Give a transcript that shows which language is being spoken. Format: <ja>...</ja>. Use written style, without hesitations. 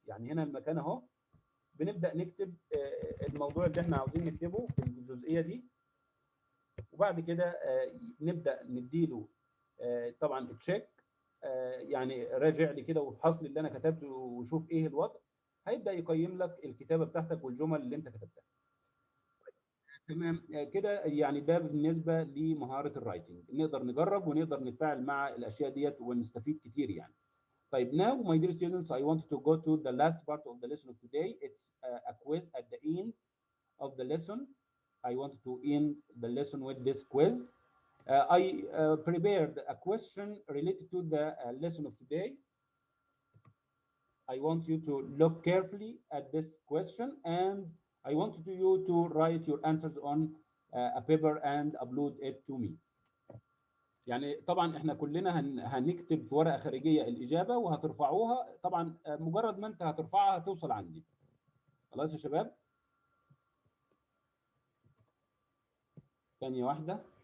<ar>يعني هنا المكان اهو بنبدأ نكتب الموضوع اللي احنا عاوزين نكتبه في الجزئية دي، وبعد كده نبدأ نديله طبعا تشيك، يعني راجع لي كده وافحص لي اللي انا كتبته وشوف ايه الوضع. هيبدأ يقيم لك الكتابة بتاعتك والجمل اللي انت كتبتها. تمام كده، يعني ده بالنسبة لمهارة الرايتنج. نقدر نجرب ونقدر نتفاعل مع الأشياء ديت ونستفيد كتير يعني.</ar> <en>طيب, now my dear students, I want to go to the last part of the lesson of today. It's a quiz at the end of the lesson. I want to end the lesson with this quiz. I prepared a question related to the lesson of today. I want you to look carefully at this question, and I want you to write your answers on a paper and upload it to me.</en> <ar>يعني طبعا احنا كلنا هنكتب في ورقة خارجية الإجابة وهترفعوها. طبعا مجرد ما انت هترفعها هتوصل عندي. خلاص يا شباب؟ ثانية واحدة.</ar>